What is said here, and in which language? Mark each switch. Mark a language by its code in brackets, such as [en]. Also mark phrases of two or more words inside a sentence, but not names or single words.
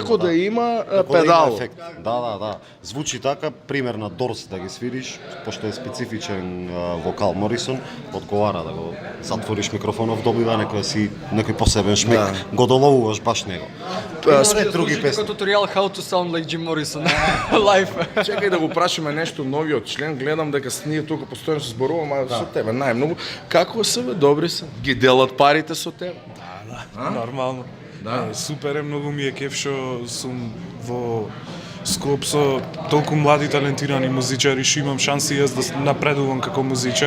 [mk] како да има Како да има педал. ефект. Да. Звучи така, пример на Дорс да ги свириш, пошто е специфичен вокал Морисон, одговара да го затвориш микрофонов, добива некој посебен шмек, го доловуваш баш него. Има други песни. Како туторијал [en] how to sound like Jim Morrison live. [mk] Чекај да го прашаме нешто новиот член, гледам дека ние тука постојано се зборуваме со тебе најмногу. Како се бе, добри се? Ги делат парите со тебе? Нормално. Да. Супер е, многу ми е кеф што сум во склоп со толку млади талентирани музичари, што имам шанси јас да напредувам како музичар.